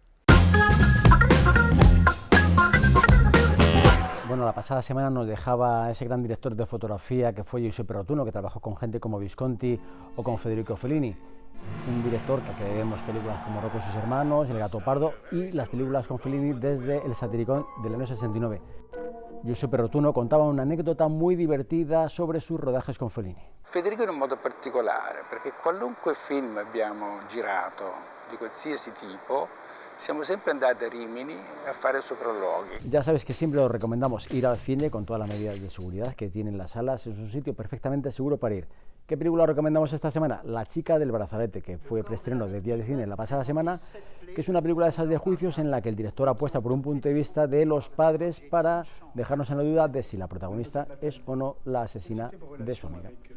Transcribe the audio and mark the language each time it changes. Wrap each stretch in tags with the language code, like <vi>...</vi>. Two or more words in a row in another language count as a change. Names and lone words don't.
<es>Bueno, la pasada semana nos dejaba ese gran director de fotografía que fue Giuseppe Rotunno, que trabajó con gente como Visconti o con Federico Fellini. Un director que vemos películas como Rocco y sus hermanos, El gato pardo y las películas con Fellini desde El satiricón del año 69. Giuseppe Rotunno contaba una anécdota muy divertida sobre sus rodajes con Fellini.</es> <it>Federico in un modo particolare, perché qualunque film abbiamo girato di qualsiasi tipo, siamo sempre andati a Rimini a fare sopralluoghi.</it> <es>Ya sabes que siempre os recomendamos ir al cine con todas las medidas de seguridad que tienen las salas, es un sitio perfectamente seguro para ir. ¿Qué película recomendamos esta semana? La chica del brazalete, que fue preestreno de Días de Cine la pasada semana, que es una película de esas de juicios en la que el director apuesta por un punto de vista de los padres para dejarnos en la duda de si la protagonista es o no la asesina de su amiga.</es>